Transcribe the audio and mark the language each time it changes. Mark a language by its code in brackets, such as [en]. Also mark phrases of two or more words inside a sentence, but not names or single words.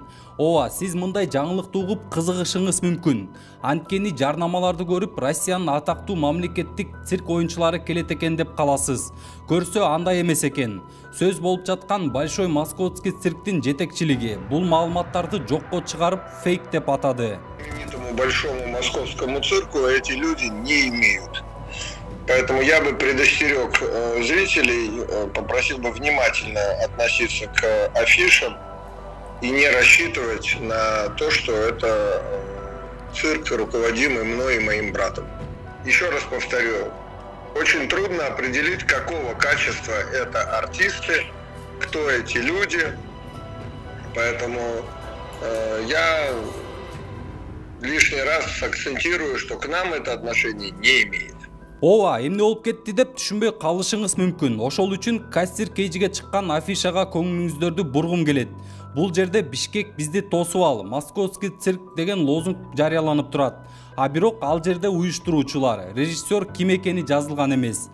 [ky] Ооба, сиз мындай жаңылыкты угуп кызыгышыңыз мүмкүн. Анткени жарнамаларды көрүп, Россиянын атактуу мамлекеттик цирк оюнчулары келет экен деп каласыз. Көрсө андай эмес экен. Сөз болуп жаткан Большой Московский цирктин жетекчилиги бул маалыматтарды жокко чыгарып, фейк деп атады. [ru] Этому Большому Московскому цирку эти люди не имеют. Поэтому я бы предостерег зрителей, попросил бы внимательно относиться к афишам и не рассчитывать на то, что это цирк, руководимый мной и моим братом. Еще раз повторю, очень трудно определить, какого качества это артисты, кто эти люди. Поэтому я лишний раз акцентирую, что к нам это отношение не имеет. [ky] Ооба, эмне болуп кетти деп түшүнбөй калышыңыз мүмкүн. Ошол үчүн Кассир кейжиге чыккан афишага көңүлүңүздөрдү бургум келет. Бул жерде Бишкек бизди тосуп ал, Московский цирк деген лозунг жарыяланып турат. А бирок ал жерде уюштуруучулар, режиссер ким экени жазылган эмес.